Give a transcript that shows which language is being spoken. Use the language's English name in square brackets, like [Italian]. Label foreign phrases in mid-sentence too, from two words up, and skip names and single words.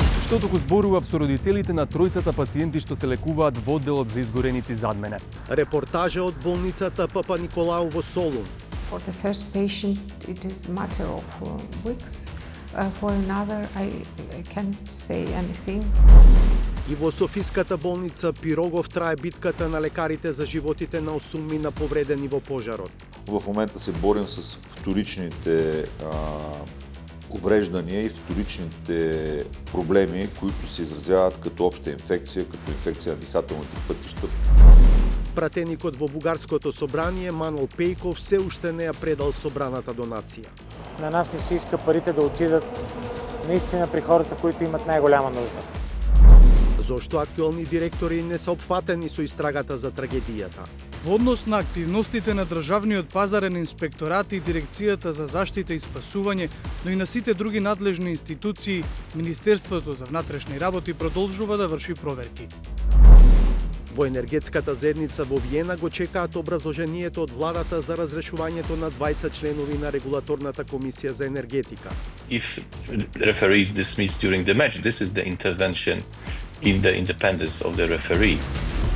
[Macedonian] Што туку зборував со родителите на тројцата пациенти што се лекуваат во одделот за изгореници зад мене. Репортажа од болницата Папа Николау во Солун. [English] For the first patient, it is a matter of weeks. For another, I can't say anything. [Macedonian] И во Софиската болница Пирогов трае битката на лекарите за животите на 8 мина повредени во пожарот. [Bulgarian] В момента се борим с вторичните увреждания и вторичните проблеми, които се изразяват като обща инфекция, като инфекция на дихателните пътища. [Macedonian] Пратеникот во Бугарското собрание Манол Пејков се уште не ја предал собраната донација. [Bulgarian] На нас ни се иска парите да отидат наистина при хората, които имат најголема нужда. [Macedonian] Зошто актуелни директори не се опфатени со истрагата за трагедијата? Во однос на активностите на Државниот пазарен инспекторат и Дирекцијата за заштита и спасување, но и на сите други надлежни институции, Министерството за внатрешни работи продолжува да врши проверки. Во енергетската заедница во Виена го чекаат образложението од владата за разрешувањето на 20 членови на регулаторната комисија за енергетика. [English] If referee is dismissed during the match, this is the intervention in the independence of the referee.